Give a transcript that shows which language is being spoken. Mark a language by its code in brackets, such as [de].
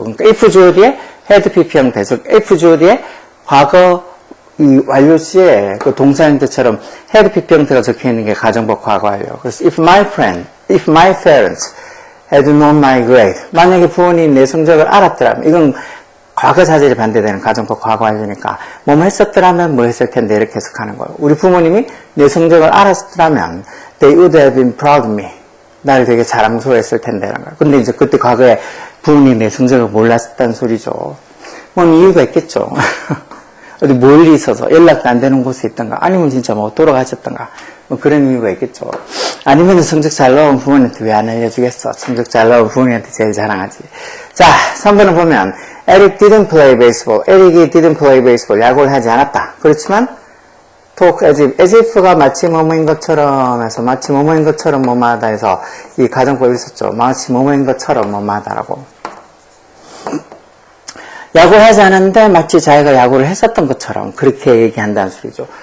[ko] 그러니까 if 주어에 had pp 형태 즉 if 주어에 과거 이 완료 시에 그 동사 형태처럼 had pp 형태가 적혀 있는 게 가정법 과거 완료. 그래서 [en] if my parents had known my grade [ko] 만약에 부모님이 내 성적을 알았더라면 이건 과거 사실이 반대되는 가정법 과거 완료니까 뭐뭐 했었더라면 뭐 했을 텐데 이렇게 해석하는 거예요. 우리 부모님이 내 성적을 알았더라면 [en] they would have been proud of me. [ko] 나를 되게 자랑스러워했을 텐데 이런 거예요. 근데 이제 그때 과거에 부모님이 내 성적을 몰랐다는 소리죠. 뭐 이유가 있겠죠. 어디 멀리 있어서 연락도 안 되는 곳에 있던가 아니면 진짜 뭐 돌아가셨던가 뭐 그런 이유가 있겠죠. 아니면 성적 잘 나온 부모님한테 왜 안 알려주겠어. 성적 잘 나온 부모님한테 제일 자랑하지. 자 3번을 보면 [en] Eric didn't play baseball. [ko] Eric이 [en] didn't play baseball. [ko] 야구를 하지 않았다. 그렇지만 talk as if가 마치 뭐뭐인 것처럼 해서 마치 뭐뭐인 것처럼 뭐뭐하다 해서 이 가정법이 있었죠. 마치 뭐뭐인 것처럼 뭐뭐하다라고. 야구를 하지 않았는데 마치 자기가 야구를 했었던 것처럼 그렇게 얘기한다는 소리죠.